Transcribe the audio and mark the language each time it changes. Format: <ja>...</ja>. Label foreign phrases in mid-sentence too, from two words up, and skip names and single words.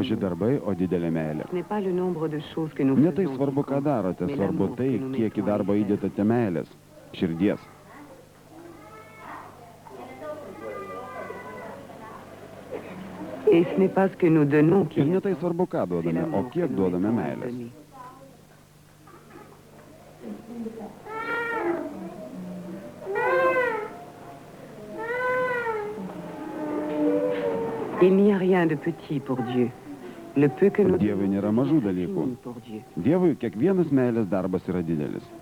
<lt>Maži darbai, o didelė meilė.</lt> <fr>Ce n'est pas le nombre de choses que nous</fr> <lt>Ne tai</lt> <fr>faisons.</fr> <lt>svarbu, ką darote, svarbu tai, kiek į darbą įdėtate meilės, širdies.</lt> <fr>Et ce n'est pas ce que nous donnons qui...</fr> <lt>Ir ne tai svarbu, ką duodame, o kiek duodame meilės.</lt> <fr>Il n'y a rien de petit pour Dieu. Le peu que nous</fr> <lt>Dievui nėra mažų dalykų.</lt> <fr>pour Dieu.</fr> <lt>Dievui kiekvienas meilės darbas yra didelis.</lt>